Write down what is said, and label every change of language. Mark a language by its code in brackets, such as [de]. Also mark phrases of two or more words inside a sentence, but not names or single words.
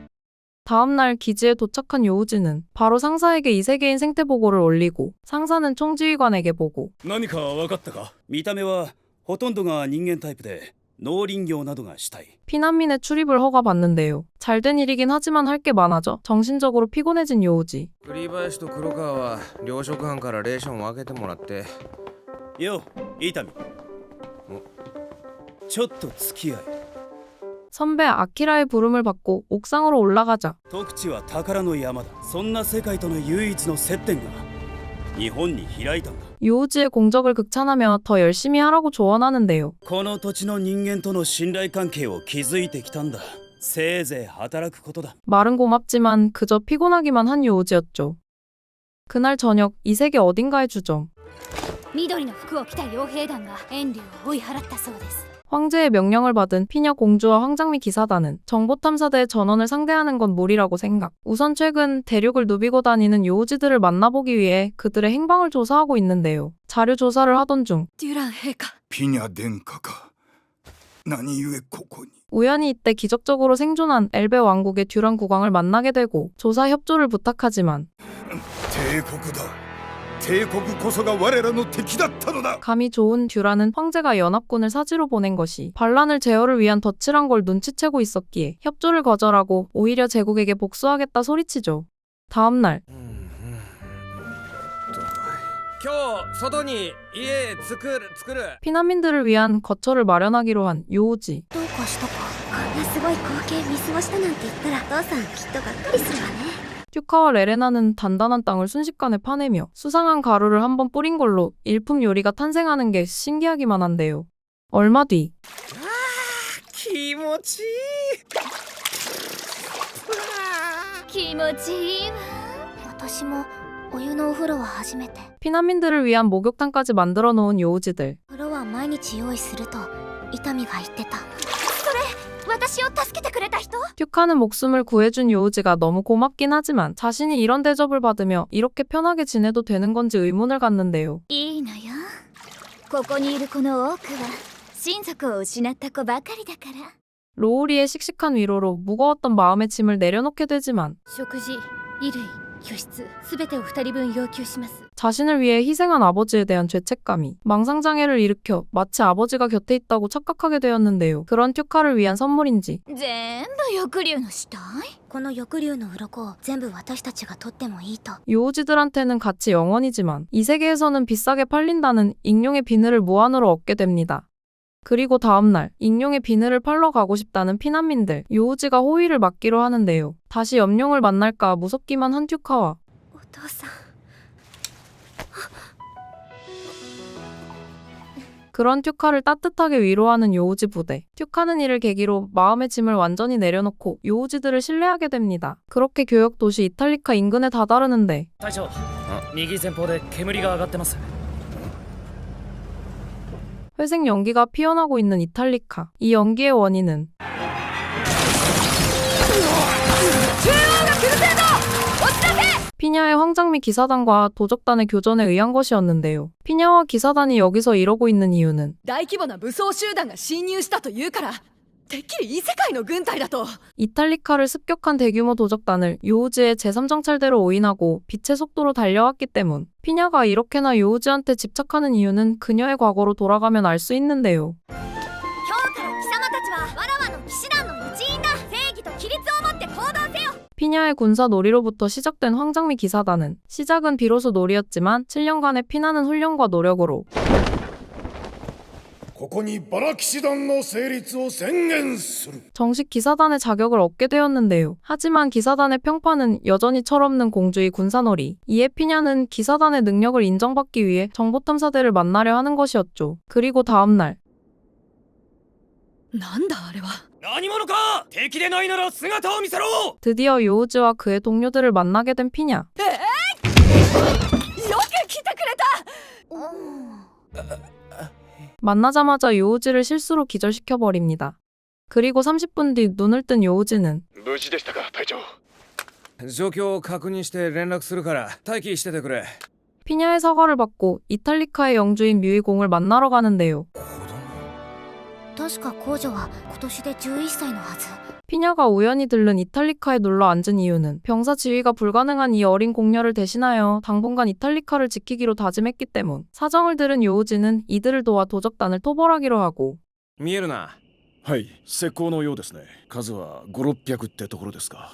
[ko] 다음날 기지에 도착한 요우지는 바로 상사에게 이 세계인 생태 보고를 올리고 상사는 총지휘관에게 보고 [ja] 何か分かったか。見た目はほとんどが人間タイプで農林業などがしたい。 [ko] 피난민의 출입을 허가받는데요. 잘된 일이긴 하지만 할 게 많아져 정신적으로 피곤해진 요우지. [ja] 栗林と黒川は糧食班からレーションを分けてもらって。よう伊丹、ちょっと付き合い。 [ko] 선배 아키라의 부름을 받고 옥상으로 올라가자 [ja] 特地は宝の山だ。そんな世界との唯一の接点が日本に開いたんだ。 [ko] 요우지의 공적을 극찬하며 더 열심히 하라고 조언하는데요. [ja] この土地の人間との信頼関係を築いてきたんだ。せいぜい働くことだ。 [ko] 말은 고맙지만 그저 피곤하기만 한 요우지였죠. 그날 저녁 이 세계 어딘가의 주점. [ja] 緑の服を着た傭兵団が遠慮を追い払ったそうです。 [ko] 황제의 명령을 받은 피녀 공주와 황장미 기사단은 정보탐사대의 전원을 상대하는 건 무리라고 생각. 우선 최근 대륙을 누비고 다니는 요우지들을 만나보기 위해 그들의 행방을 조사하고 있는데요. 자료 조사를 하던 중 [ja] デュラン陛下。ピニャ殿下か。何故ここに。 [ko] 우연히 이때 기적적으로 생존한 엘베 왕국의 듀란 국왕을 만나게 되고 조사 협조를 부탁하지만 [ja] 帝国だ。帝国こそが我らの敵だったのだ。 [ko] 감이 좋은 듀란은 황제가 연합군을 사지로 보낸 것이 반란을 제어를 위한 덫이란 걸 눈치채고 있었기에 협조를 거절하고 오히려 제국에게 복수하겠다 소리치죠. 다음날 [ja] 今日外に家作る。 [ko] 피난민들을 위한 거처를 마련하기로 한 요우지. [ja] どうかしたか。こんなすごい光景見過ごしたなんて言ったらお父さんきっとがっかりするわね。 [ko] 튜카와 레레나는 단단한 땅을 순식간에 파내며 수상한 가루를 한번 뿌린 걸로 일품 요리가 탄생하는 게 신기하기만 한데요. 얼마 뒤 [ja] 気持ちいい。気持ちいいわ。私もお湯のお風呂は初めて。 [ko] 피난민들을 위한 목욕탕까지 만들어 놓은 요우지들. [ja] 風呂は毎日用意すると伊丹が言ってた。それ私を助けてくれた人？ [ko] 튜카는 목숨을 구해준 요우지가 너무 고맙긴 하지만 자신이 이런 대접을 받으며 이렇게 편하게 지내도 되는 건지 의문을 갖는데요. [ja] いいのよ。ここにいる子の多くは親族を失った子ばかりだから。 [ko] 로우리의 씩씩한 위로로 무거웠던 마음의 짐을 내려놓게 되지만 [ja] 食事、衣類、居室すべてを2人分要求します。 [ko] 자신을 위해 희생한 아버지에 대한 죄책감이 망상장애를 일으켜 마치 아버지가 곁에 있다고 착각하게 되었는데요. 그런 튜카를 위한 선물인지 [ja] 全部翼竜の死体？この翼竜の鱗を全部私たちが取ってもいいと。 [ko] 요우지들한테는 가치 0원이지만 이 세계에서는 비싸게 팔린다는 익룡의 비늘을 무한으로 얻게 됩니다. 그리고 다음날 익룡의 비늘을 팔러 가고 싶다는 피난민들 요우지가 호의를 맡기로 하는데요. 다시 염룡을 만날까 무섭기만 한 튜카와 [ja] お父さん。 [ko] 그런 튜카를 따뜻하게 위로하는 요우지 부대. 튜카는 이를 계기로 마음의 짐을 완전히 내려놓고 요우지들을 신뢰하게 됩니다. 그렇게 교역 도시 이탈리카 인근에 다다르는데 [ja] 隊長、右前方で煙が上がってます。 [ko] 회색 연기가 피어나고 있는 이탈리카. 이 연기의 원인은 피냐의 황장미 기사단과 도적단의 교전에 의한 것이었는데요. 피냐와 기사단이 여기서 이러고 있는 이유는 [ja] 大規模な武装集団が侵入したというからてっきり異世界の軍隊だと。 [ko] 이탈리카를 습격한 대규모 도적단을 요우지의 제3정찰대로 오인하고 빛의 속도로 달려왔기 때문. 피냐가 이렇게나 요우지한테 집착하는 이유는 그녀의 과거로 돌아가면 알 수 있는데요. [ja] 今日から貴様たちはわらわの騎士団の一員だ。正義と規律を持って行動せよ。 [ko] 피냐의 군사 놀이로부터 시작된 황장미 기사단은 시작은 비로소 놀이였지만 7년간의 피나는 훈련과 노력으로 [ja] ここにバラ騎士団の成立を宣言する。 [ko] 정식 기사단의 자격을 얻게 되었는데요. 하지만 기사단의 평판은 여전히 철없는 공주의 군사놀이. 이에 피냐는 기사단의 능력을 인정받기 위해 정보탐사대를 만나려 하는 것이었죠. 그리고 다음날 [ja] なんだあれは。何者か。敵でないなら姿を見せろ。 [ko] 드디어 요우지와 그의 동료들을 만나게 된 피냐. [ja] よく来てくれた。 [ko] 만나자마자 요우지를 실수로 기절시켜버립니다. 그리고 30분 뒤 눈을 뜬 요우지는 [ja] 無事でしたか、隊長。状況を確認して連絡するから待機しててくれ。 [ko] 피냐의 사과를 받고 이탈리카의 영주인 뮤이공을 만나러 가는데요. [ja] 確か公女は今年で11歳のはず [ko] 피냐가 우연히 들른 이탈리카에 눌러 앉은 이유는 병사 지휘가 불가능한 이 어린 공녀를 대신하여 당분간 이탈리카를 지키기로 다짐했기 때문. 사정을 들은 요우지는 이들을 도와 도적단을 토벌하기로 하고 [ja] 見えるな。はい石膏のようですね数は5、600ってところですか